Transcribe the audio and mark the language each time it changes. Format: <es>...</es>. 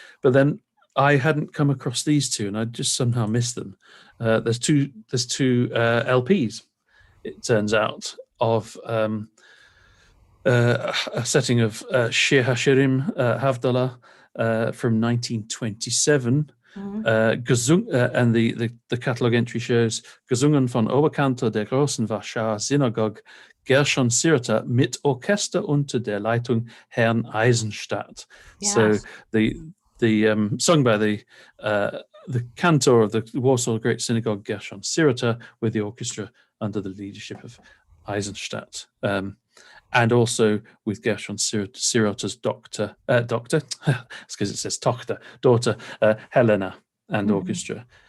<en>But then I hadn't come across these two, and I just somehow missed them. There's two LPs, it turns out, of a setting of Shir Hashirim Havdalah from 1927. Gesung, and the catalogue entry shows</en> <de>Gesungen von Oberkantor der Großen Warschauer Synagoge Gershon Sirota mit Orchester unter der Leitung Herrn Eisenstadt.</de> <en>Yes. So the sung by the cantor of the Warsaw Great Synagogue Gershon Sirota with the orchestra under the leadership of Eisenstadt. And also with Gershon Sirota's daughter, it's because it says daughter, Helena, and orchestra.</en>